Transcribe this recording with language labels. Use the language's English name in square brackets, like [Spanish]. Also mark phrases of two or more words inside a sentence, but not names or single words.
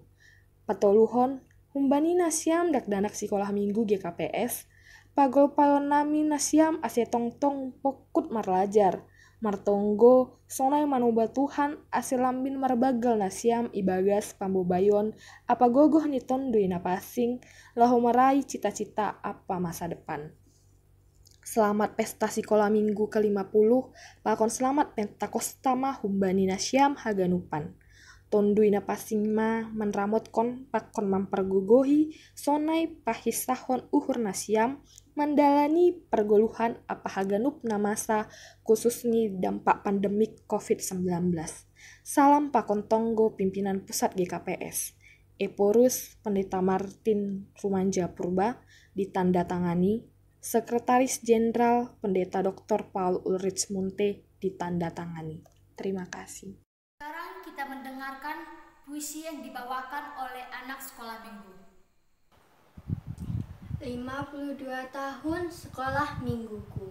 [Batak Simalungun] Patoluhon humbani nasiam dak-danak sekolah minggu GKPS, pagol payon nami nasiam ase tong-tong pokut marlajar, martonggo sonai manuba Tuhan ase lambin marbagal nasiam ibagas pambobayon apa gogoh niton duina pasing lahu marai cita-cita apa [Indonesian] masa depan. Selamat pesta sekolah minggu ke-50, [Batak Simalungun] pakon selamat Pentakosta ma humbani nasiam haganupan. Tonduina pasing ma menramotkon pakon mampergogohi sonai pahisahon uhur nasiam mendalani pergoluhan apa haganup namasa khususni [Indonesian] dampak pandemik COVID-19. [Batak Simalungun] Salam pakon tonggo pimpinan pusat GKPS. [Indonesian] Eporus Pendeta Martin Rumanja Purba ditandatangani, Sekretaris Jenderal Pendeta Dr. Paul Ulrich Munte ditandatangani. Terima kasih. Sekarang kita mendengarkan puisi yang dibawakan oleh anak sekolah minggu. 52 tahun sekolah mingguku.